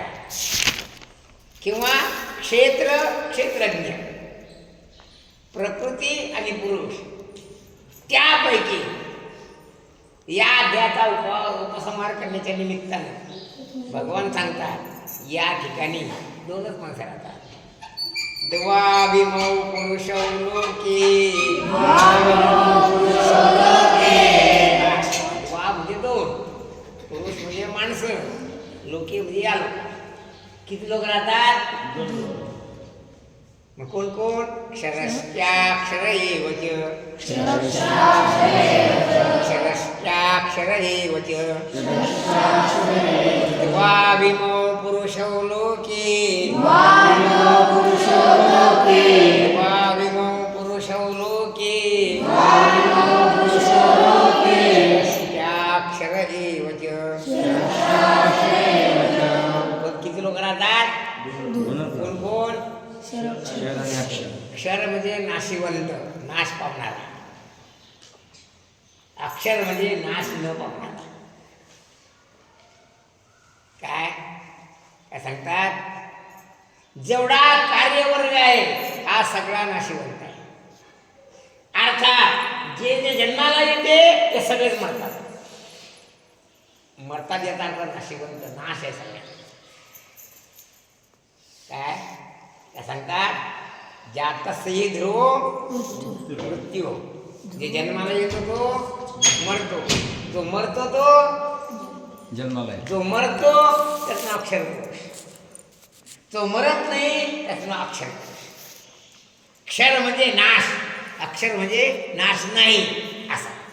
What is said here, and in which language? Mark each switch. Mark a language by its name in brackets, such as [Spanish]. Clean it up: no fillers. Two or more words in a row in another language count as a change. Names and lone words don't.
[Marathi] किंवा क्षेत्रज्ञ, प्रकृती आणि पुरुष. त्यापैकी या अध्यायाचा उपसंहार करण्याच्या निमित्तानं भगवान सांगतात या ठिकाणी 2च माणसं राहतात. [Sanskrit] द्वाविमौ पुरुषौ लोके. [Marathi] द्वा म्हणजे 2, पुरुष म्हणजे माणसं, लोके म्हणजे या लोक. किती लोक राहतात? 2. मग कोण कोण? [Sanskrit] क्षरश्चाक्षर एवच, क्षरश्चाक्षर एवच, द्वाविमौ पुरुषौ लोके, द्वाविमौ पुरुषौ लोके, क्षरश्चाक्षर एवच. [Marathi] किती लोक राहतात? कोण कोण? क्षर म्हणजे नाशिवंत, नाश पावणारा. अक्षर म्हणजे नाश न पावणारा. काय काय सांगतात? जेवढा कार्यवर्ग आहे हा सगळा नाशिवंत आहे. अर्थात जे जे जन्माला येते ते सगळेच मरतात. मरतात याचा अर्थ नाशिवंत, नाश आहे सगळ्या. काय काय सांगतात? [Sanskrit] जातस्य ध्रुवो मृत्यू. [Marathi] जे जन्माला येतो तो मरतो, जो मरतो तो जन्माला, जो मरतो त्याचं नाव अक्षर पुरुष, जो मरत नाही त्याचं नाव अक्षर पुरुष. क्षर म्हणजे नाश, अक्षर म्हणजे नाश नाही असा.